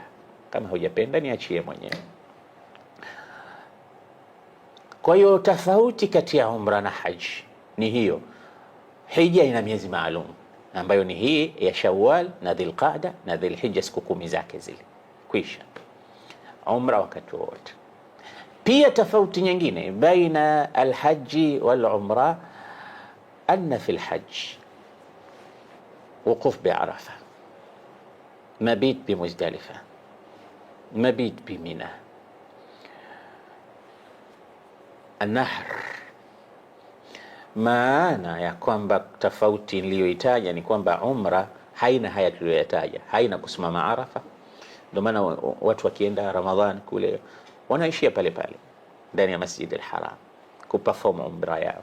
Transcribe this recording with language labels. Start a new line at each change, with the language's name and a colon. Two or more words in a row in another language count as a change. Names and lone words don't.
Swahili: Kama hujapenda niachie mwenyewe. Kwa hiyo tofauti kati ya umra na haji ni hiyo. Hija ina miezi maalum ambayo ni hii ya Shawwal na Dhulqa'da na Dhulhijja, siku 10 zake zile kwisha. Umra wakati wote. Pia tofauti nyingine
Arabic: بين الحج والعمرة أن في الحج وقوف بعرفة مبيت بمزدلفة مبيت بمنى النحر.
Swahili: Maana ya kwamba tofauti niliyoitaja ni kwamba umra haina haya tuliyoyataja, haina kusimama Arafa. Ndio maana watu wakienda Ramadhani kule wanaishia pale pale ndani ya Masjid al-Haram kuperform umra yao.